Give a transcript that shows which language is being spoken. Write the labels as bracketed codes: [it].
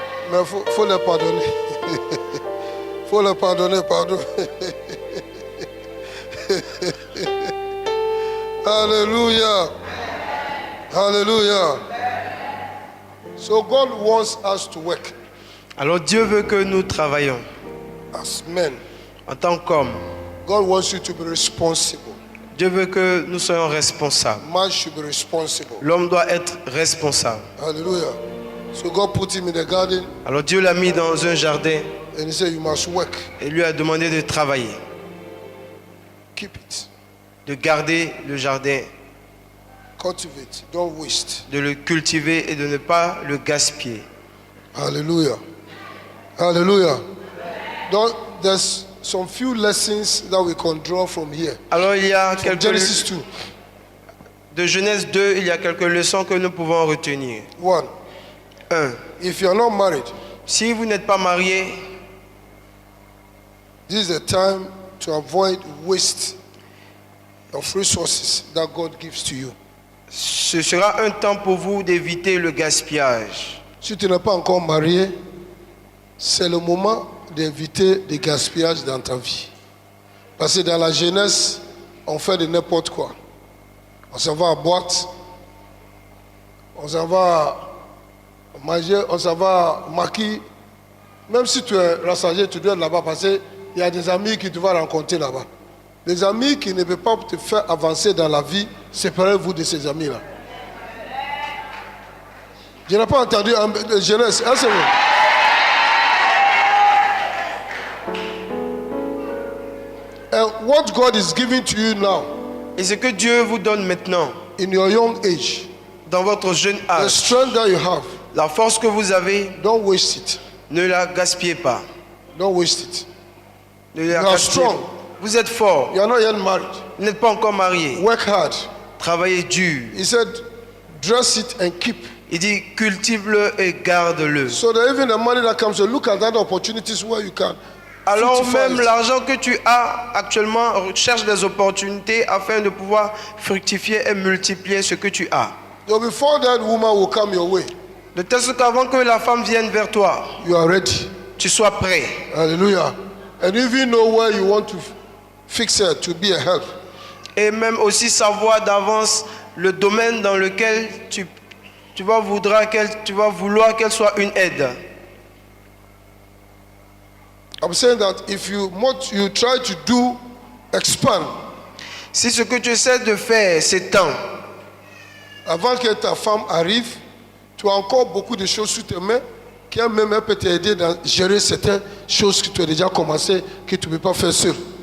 [fr] Mais il faut le pardonner. Il faut le pardonner, pardon. Alléluia. Alléluia. [en] So God wants us to work. [fr] Alors Dieu veut que nous travaillions. [en] As men. [fr] En tant qu'hommes. [en] God wants you to be responsible. [fr] Dieu veut que nous soyons responsables. [en] Man should be responsible. [fr] L'homme doit être responsable. [en] Hallelujah. So God put him in the garden. [fr] Alors Dieu l'a mis dans un jardin. [en] And he said you must work. [fr] Et lui a demandé de travailler. [en] Keep it. [fr] De garder le jardin. [en] Cultivate. Don't waste. [fr] De le cultiver et de ne pas le gaspiller. [en] Hallelujah. Hallelujah. [fr] Donc, [en] there's some few lessons that we can draw from here. [fr] Alors il y a [en] Genesis 2. [fr] De Genèse 2, il y a quelques leçons que nous pouvons retenir. [en] 1. If you are not married, [fr] si vous n'êtes pas marié, [en] this is the time to avoid waste of resources that God gives to you. [fr] Ce sera un temps pour vous d'éviter le gaspillage. Si tu n'es pas encore marié, c'est le moment d'éviter le gaspillage dans ta vie. Parce que dans la jeunesse, on fait de n'importe quoi. On s'en va à boîte, on s'en va manger, on s'en va maquiller. Même si tu es rassasié, tu dois être là-bas parce qu'il y a des amis qui tu vas rencontrer là-bas. Les amis qui ne peuvent pas te faire avancer dans la vie, séparez-vous de ces amis-là. Je n'ai pas entendu jeunesse. Hein, c'est vrai. [en] And what God is giving to you now, [fr] et ce que Dieu vous donne maintenant, [en] in your young age, [fr] dans votre jeune [en] the [fr] âge, [en] strength that you have, [fr] la force que vous avez, [en] don't waste it. [fr] Ne la gaspillez pas. [en] Don't waste it. [fr] Ne la [en] You are [fr] gaspillez [en] strong. [fr] pas. Vous êtes fort. [en] You are not yet married. [fr] Vous n'êtes pas encore marié. [en] Work hard. [fr] Travaillez dur. [en] He said, dress it and keep. [fr] Il dit cultive-le et garde-le. [en] So that even the money that comes, you look at that opportunities where you can. [fr] Alors [en] fructify [fr] même [en] it. [fr] l'argent que tu as actuellement, cherche des opportunités afin de pouvoir fructifier et multiplier ce que tu as. [en] So before that woman will come your way, [fr] De telle sorte qu'avant que la femme vienne vers toi, [en] you are ready. [fr] tu sois prêt. [en] Hallelujah. And if you know where you want to fix her to be a help, [fr] Et même aussi savoir d'avance le domaine dans lequel tu vas vouloir qu'elle soit une aide. [en] I'm saying that if you try to do expand, [fr] Si ce que tu essaies de faire s'étend, avant que ta femme arrive, tu as encore beaucoup de choses sous tes mains qui même elle peut t'aider à gérer certaines choses que tu as déjà commencé, que tu ne peux pas faire seul.